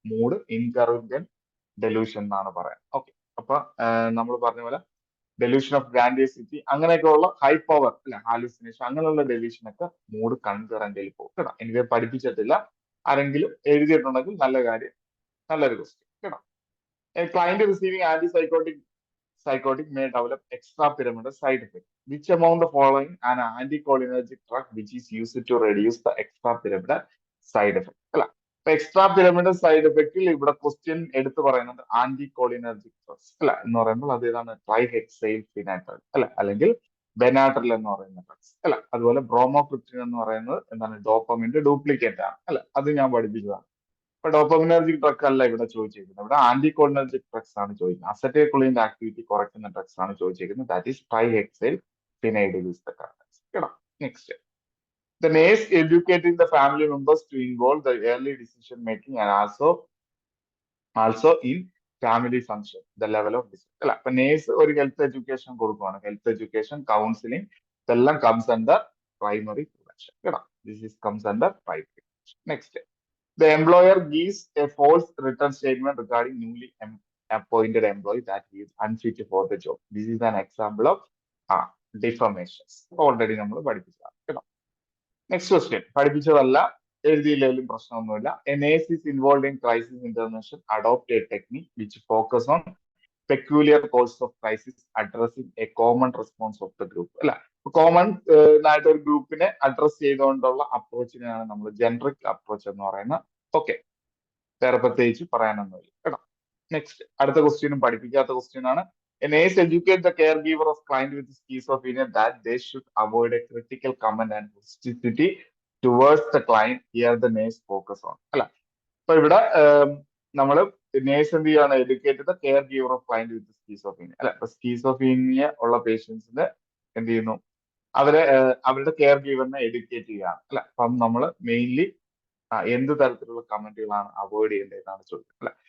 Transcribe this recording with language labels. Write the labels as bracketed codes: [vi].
[ml] Mood ഇൻകറന്റ് delusion എന്നാണ് പറയുന്നത്. Okay, അപ്പൊ നമ്മൾ പറഞ്ഞ പോലെ ഡെലൂഷൻ ഓഫ് ഗ്രാൻഡിയോസിറ്റി അങ്ങനെയൊക്കെയുള്ള ഹൈ പവർ അല്ലെ, ഹാലുസിനേഷൻ അങ്ങനെയുള്ള ഡെലൂഷൻ ഒക്കെ മൂഡ് കൺകറന്റിൽ പോകും കേട്ടോ. എനിക്ക് പഠിപ്പിച്ചിട്ടില്ല, ആരെങ്കിലും എഴുതിയിട്ടുണ്ടെങ്കിൽ നല്ല കാര്യം, നല്ലൊരു ക്വസ്റ്റ്യൻ കേട്ടോ. [en] Client receiving anti psychotic may develop extrapyramidal side effect. Which among the following an anticholinergic drug which is used to reduce the extrapyramidal side effect അല്ല. [ml] അപ്പൊ എക്സ്ട്രാ പിരമിഡൽ സൈഡ് എഫക്റ്റിൽ ഇവിടെ ക്വസ്റ്റ്യൻ എടുത്തു പറയുന്നത് ആന്റികോളിനർജിക് ഡ്രഗ്സ് അല്ല എന്ന് പറയുമ്പോൾ അത് ഏതാണ്, ട്രൈഹെക്സൈൽ ഫിനാട്രൽ അല്ല, അല്ലെങ്കിൽ ബെനാട്രൽ എന്ന് പറയുന്ന ഡ്രഗ്സ് അല്ല. അതുപോലെ ബ്രോമോക്രിപ്റ്റിൻ എന്ന് പറയുന്നത് എന്താണ്, ഡോപ്പമിന്റെ ഡ്യൂപ്ലിക്കേറ്റ് ആണ് അല്ല. അത് ഞാൻ പഠിപ്പിച്ചതാണ്. ഇപ്പൊ ഡോപ്പമിനർജിക് ഡ്രഗ് അല്ല ഇവിടെ ചോദിച്ചിരിക്കുന്നത്. ഇവിടെ ആന്റികോളിനർജിക് ഡ്രഗ്സ് ആണ് ചോദിക്കുന്നത്. അസറ്റൈൽകൊളിന്റെ ആക്ടിവിറ്റി കുറയ്ക്കുന്ന ഡ്രഗ്സ് ആണ് ചോദിച്ചിരിക്കുന്നത്. [en] that is trihexyphenidyl is the correct [ml] കേട്ടോ. [en] Next, the nurse educating the family members to involve the early decision making and also in family function the level of decision അല്ല. [ml] അപ്പൊ നേഴ്സ് ഒരു health education കൊടുക്കുകയാണ്. Health education, counselling ഇതെല്ലാം [en] comes under primary prevention [ml] കേട്ടോ. [en] This is comes under primary prevention. Next, the employer gives a false written statement regarding newly appointed employee that he is unfit for the job. This is an example of defamations. [ml] Already നമ്മൾ പഠിപ്പിച്ചതാണ് കേട്ടോ. Next question പഠിപ്പിച്ചതല്ല, എഴുതിയില്ലെങ്കിലും പ്രശ്നമൊന്നുമില്ല. [en] A nurse is involve in crisis intervention adopt a technique which focus on peculiar course of crisis addressing a common response of the group അല്ല. [ml] Common ആയിട്ട് ഒരു ഗ്രൂപ്പിനെ address ചെയ്തുകൊണ്ടുള്ള അപ്രോച്ചിനെയാണ് നമ്മൾ ജനറിക് അപ്രോച്ച് എന്ന് പറയുന്നത്. ഓക്കെ, വേറെ പ്രത്യേകിച്ച് പറയാനൊന്നുമില്ല കേട്ടോ. നെക്സ്റ്റ്, അടുത്ത ക്വസ്റ്റ്യനും പഠിപ്പിക്കാത്ത ക്വസ്റ്റ്യൻ ആണ്. [en] A nurse educate the caregiver of client with schizophrenia that they should avoid a critical comment and hostility towards the client. Here the nurse focus on അല്ല. [ml] അപ്പൊ ഇവിടെ നമ്മൾ നേഴ്സ് എന്ത് ചെയ്യാണ്, [en] educate the caregiver of client with schizophrenia [ml] അല്ലെ. അപ്പൊ schizophrenia ഉള്ള പേഷ്യൻസിന് എന്ത് ചെയ്യുന്നു, അവരുടെ കെയർ ഗീവറിനെ എഡ്യൂക്കേറ്റ് ചെയ്യുകയാണ് അല്ലെ. അപ്പം നമ്മൾ മെയിൻലി എന്ത് തരത്തിലുള്ള കമന്റുകളാണ് അവോയ്ഡ് ചെയ്യേണ്ടതെന്നാണ് ചോദിക്കുന്നത് അല്ലെ.